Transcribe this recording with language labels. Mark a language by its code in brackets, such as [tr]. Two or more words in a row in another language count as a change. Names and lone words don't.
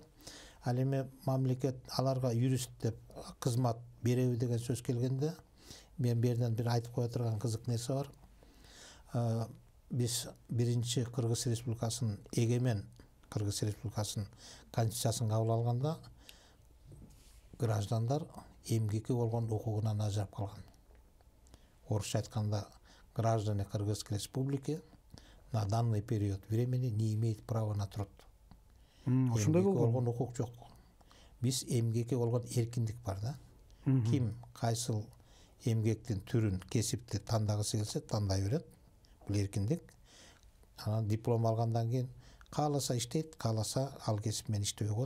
[ky] Ал эми мамлекет аларга юрист деп кызмат береби деген сөз келгенде, мен берден бир айтып кое турган кызык нерсе бар. Биз биринчи Кыргыз Республикасынын эгемен Кыргыз Республикасынын конституциясын кабыл алганда граждандар эмгекке болгон укугунан ажырап калган. Орусча айтканда, [ru] граждане Кыргызской Республики на данный период времени не имеет права на труд. [ky] Ошондой болгон укук жок. Биз эмгекке болгон эркиндик бар да. Ким кайсыл эмгектин түрүн, кесипти тандагысы келсе тандай берет. Бул эркиндик. Анан диплом алгандан кийин кааласа иштейт, кааласа ал кесип менен иштебей коет.